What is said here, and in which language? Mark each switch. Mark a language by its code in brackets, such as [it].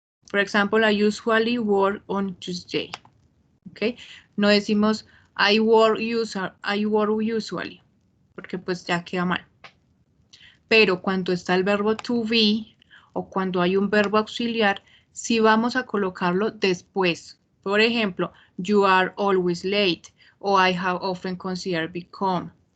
[en] For example, I usually work on Tuesday. ¿Okay? [es] No decimos [en] I work usually, [es] porque pues ya queda mal. Pero cuando está el verbo to be o cuando hay un verbo auxiliar, sí vamos a colocarlo después. Por ejemplo, [en] you are always late [es] o [en] I have often considered becoming.